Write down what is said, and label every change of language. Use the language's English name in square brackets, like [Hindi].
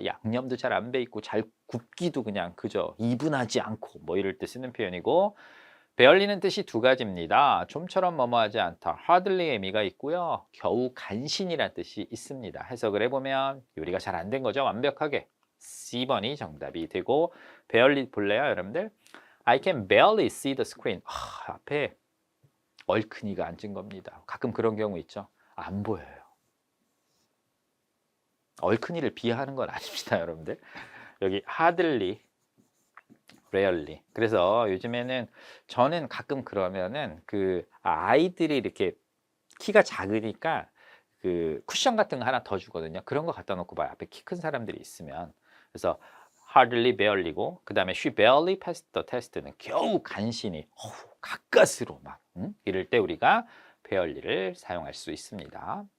[Korean] 양념도 잘 안 배 있고 잘 굽기도 그냥 그저 이분하지 않고 뭐 이럴 때 쓰는 표현이고, barely는 뜻이 두 가지입니다. 좀처럼 뭐뭐하지 않다, hardly의 의미가 있고요. 겨우 간신이라는 뜻이 있습니다. 해석을 해보면 요리가 잘 안 된 거죠. 완벽하게. C번이 정답이 되고, barely 볼래요, 여러분들? [English] I can barely see the screen. [Korean] 앞에 얼큰이가 앉은 겁니다. 가끔 그런 경우 있죠. 안 보여요. 얼큰이를 비하하는 건 아닙니다, 여러분들. 여기 hardly, rarely. 그래서 요즘에는 저는 가끔 그러면은 그 아이들이 이렇게 키가 작으니까 그 쿠션 같은 거 하나 더 주거든요. 그런 거 갖다 놓고 봐요. 앞에 키 큰 사람들이 있으면. 그래서 hardly, barely고, 그 다음에 [English] she barely passed the test [Korean] 는 겨우 간신히, 가까스로 막 이럴 때 우리가 barely를 사용할 수 있습니다.